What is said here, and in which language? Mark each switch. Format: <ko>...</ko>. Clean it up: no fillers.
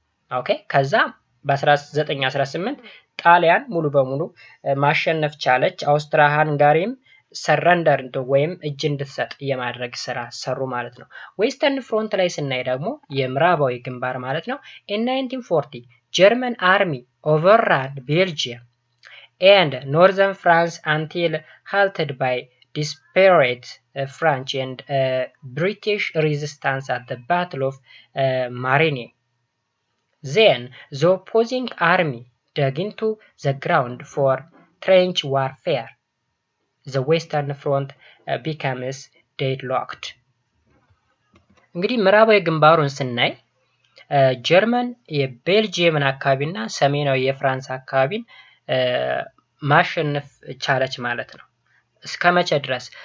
<am>ኦኬ ከዛ በ1918 ጣሊያን ሙሉ በሙሉ ማሸነፍ ቻለች። አውስትራ ሃንጋሪም ሰረንደር ወይም እጅ እንድትሰጥ የማድረግ ስራ ሰሩ ማለት ነው። ዌስተርን ፍሮንት ላይ ስናይ ደግሞ የምዕራባዊ ግንባር ማለት ነው።</am> <en>in 1940 German army overran Belgium and northern France until halted by desperate French and British resistance at the Battle of Marigny. Then the opposing army dug into the ground for trench warfare. The western front becomes deadlocked።</en> <am>እንግዲህ ምዕራባዊ ግንባሩን ስናይ ጀርመን የቤልጂየምን አካባቢና ሰሜናዊ የፍራንስ አካባቢን ማሸነፍ ቻለች ማለት ነው። እስከ መቼ ድረስ?</am>